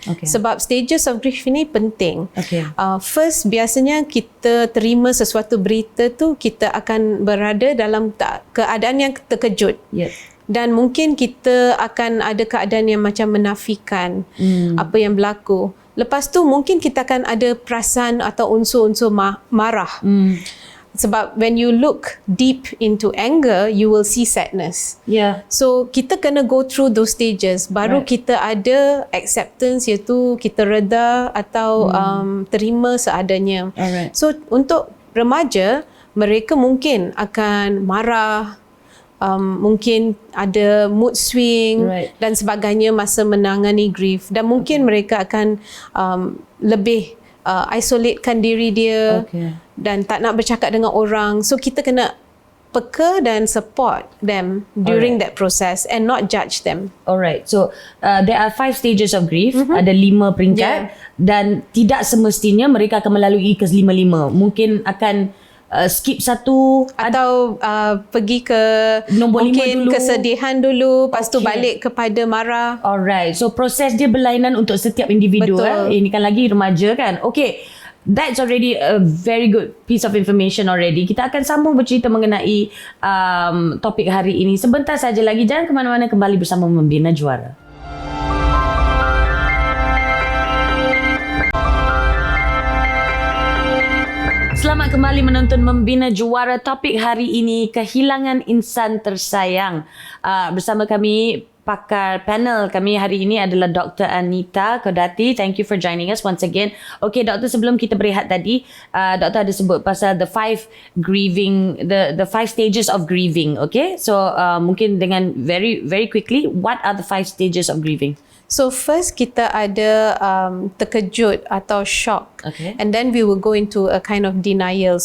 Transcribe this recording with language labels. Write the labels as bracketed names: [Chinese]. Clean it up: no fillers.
[Malay] Sebab [English] stages of grief [Malay] ini penting. First, biasanya kita terima sesuatu berita tu, kita akan berada dalam keadaan yang terkejut. dan mungkin kita akan ada keadaan yang macam menafikan apa yang berlaku. Lepas tu mungkin kita akan ada perasaan atau unsur-unsur marah. Sebab [English] when you look deep into anger, you will see sadness. Yeah. So [Malay] kita kena [English] go through those stages. [Malay] Baru kita ada [English] acceptance, [Malay] iaitu kita reda atau terima seadanya. [English] Alright. [Malay] So untuk remaja, mereka mungkin akan marah, mungkin ada [English] mood swing [Malay] dan sebagainya masa menangani grief, dan mungkin mereka akan lebih isolatekan diri dia dan tak nak bercakap dengan orang. [English] So [Malay] kita kena peka dan [English] support them during that process and not judge them. Alright, so there are 5 stages of grief. [Malay] Ada 5 peringkat dan tidak semestinya mereka akan melalui ke 5-5. Mungkin akan skip satu atau pergi ke nombor 5 mungkin dulu, kesedihan dulu, lepas tu balik kepada marah. Alright, so proses dia berlainan untuk setiap individu. Ini kan lagi remaja kan. [English] Okay, that's already a very good piece of information already. [Malay] Kita akan sambung bercerita mengenai topik hari ini sebentar saja lagi. Jangan ke mana-mana, kembali bersama Membina Juara. Selamat kembali menonton Membina Juara. Topik hari ini, kehilangan insan tersayang. Bersama kami, pakar panel kami hari ini adalah Dr. Anita Kodati. [English] Thank you for joining us once again. [Malay] Okay, Doktor, sebelum kita berehat tadi, Doktor ada sebut pasal [English] the 5 grieving, the 5 stages of grieving. Okay, so [Malay] mungkin dengan [English] very quickly, what are the 5 stages of grieving? So first [Malay] kita ada terkejut atau [English] shock, and then we will go into a kind of denial.